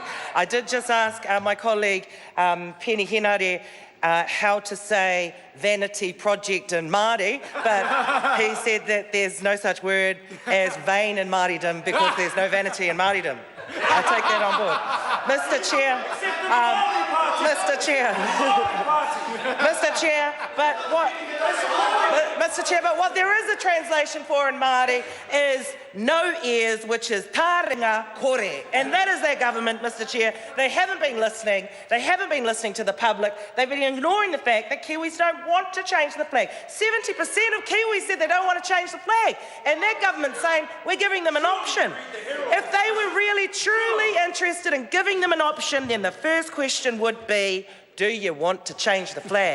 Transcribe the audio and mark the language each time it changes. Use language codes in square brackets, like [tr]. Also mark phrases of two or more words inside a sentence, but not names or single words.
[en] I did just ask my colleague Penny Henare how to say vanity project in Māori, but he said that there's no such word as vain in Māoridom because there's no vanity in Māoridom. I take that on board. Mr Chair, but what there is a translation for in Māori is no ears, which is [mi] tāringa kore. [en] And that is their government, Mr Chair. They haven't been listening. They haven't been listening to the public. They've been ignoring the fact that Kiwis don't want to change the flag. 70% of Kiwis said they don't want to change the flag. And that government's saying we're giving them an option. If they were really, truly interested in giving them an option, then the first question would be, do you want to change the flag?